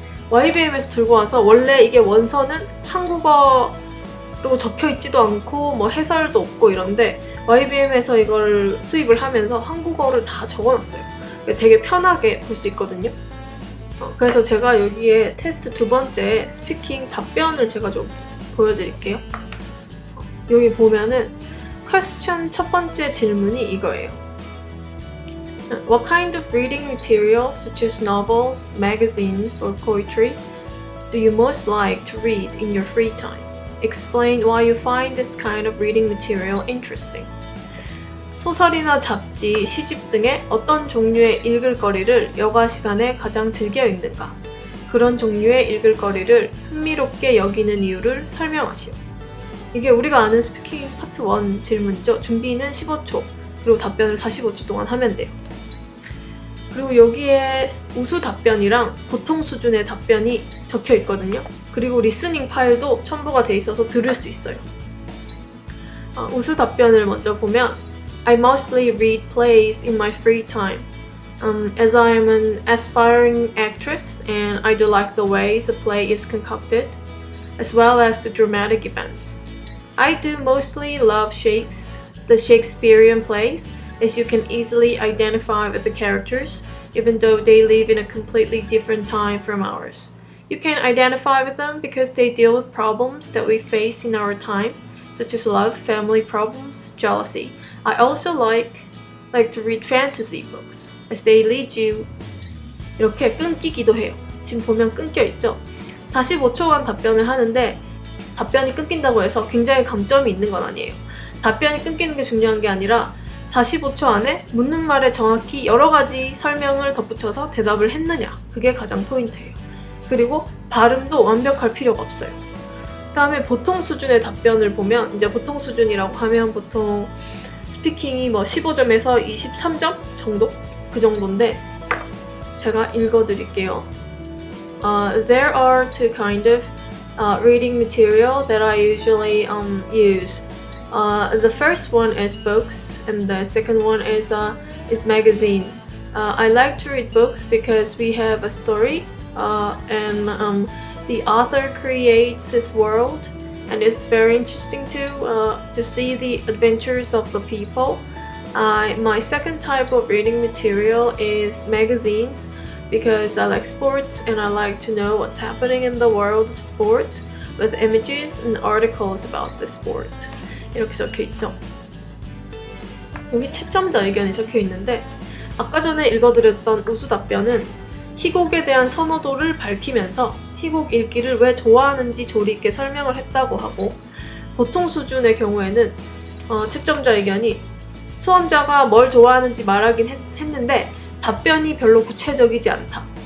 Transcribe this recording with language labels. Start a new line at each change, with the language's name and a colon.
Korean: YBM에서 들고 와서 원래 이게 원서는 한국어로 적혀 있지도 않고 뭐 해설도 없고 이런데 YBM에서 이걸 수입을 하면서 한국어를 다 적어놨어요. 되게 편하게 볼 수 있거든요. 그래서 제가 여기에 테스트 2번째 스피킹 답변을 제가 좀 보여드릴게요. 여기 보면은 퀘스천 첫 번째 질문이 이거예요.
English: What kind of reading material, such as novels, magazines, or poetry, do you most like to read in your free time? Explain why you find this kind of reading material interesting.
Korean: 소설이나 잡지, 시집 등의 어떤 종류의 읽을거리를 여가 시간에 가장 즐겨 읽는가? 그런 종류의 읽을거리를 흥미롭게 여기는 이유를 설명하시오. 이게 우리가 아는 스피킹 파트 1 질문이죠. 준비는 15초, 그리고 답변을 45초 동안 하면 돼요. 그리고 여기에 우수 답변이랑 보통 수준의 답변이 적혀 있거든요. 그리고 리스닝 파일도 첨부가 돼 있어서 들을 수 있어요. 우수 답변을 먼저 보면
English: I mostly read plays in my free time. As I am an aspiring actress and I do like the ways a play is concocted, as well as the dramatic events. I do mostly love the Shakespearean plays, as you can easily identify with the characters, even though they live in a completely different time from ours. You can identify with them because they deal with problems that we face in our time, such as love, family problems, jealousy. I also like to read fantasy books, as they lead you.
Korean: 이렇게 끊기기도 해요. 지금 보면 끊겨 있죠? 45초간 답변을 하는데 답변이 끊긴다고 해서 굉장히 감점이 있는 건 아니에요. 답변이 끊기는 게 중요한 게 아니라 45초 안에 묻는 말에 정확히 여러 가지 설명을 덧붙여서 대답을 했느냐, 그게 가장 포인트예요. 그리고 발음도 완벽할 필요가 없어요. 그 다음에 보통 수준의 답변을 보면 이제 보통 수준이라고 하면 보통 스피킹이 뭐 15점에서 23점 정도? 그 정도인데 제가 읽어드릴게요.
English: There are two kind of reading material that I usually use. The first one is books, and the second one is magazine. I like to read books because we have a story, and the author creates his world, and it's very interesting to see the adventures of the people. My second type of reading material is magazines, because I like sports and I like to know what's happening in the world of sport with images and articles about the sport.
Korean: 이렇게 적혀 있죠. 여기 채점자 의견이 적혀 있는데, 아까 전에 읽어드렸던 우수 답변은 희곡에 대한 선호도를 밝히면서 희곡 읽기를 왜 좋아하는지 조리 있게 설명을 했다고 하고, 보통 수준의 경우에는 채점자 의견이 수험자가 뭘 좋아하는지 말하긴 했는데 답변이 별로 구체적이지 않다.